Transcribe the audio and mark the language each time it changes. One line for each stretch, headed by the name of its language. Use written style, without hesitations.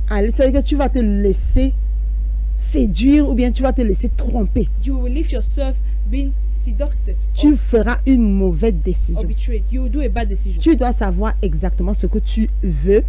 French: aller, c'est-à-dire que tu vas te laisser séduire ou bien tu vas te laisser tromper.
English: You will leave yourself being seduced
French: Tu feras une mauvaise
English: or
French: décision.
English: betrayed. You will do a bad decision.
French: Tu dois savoir exactement ce que tu veux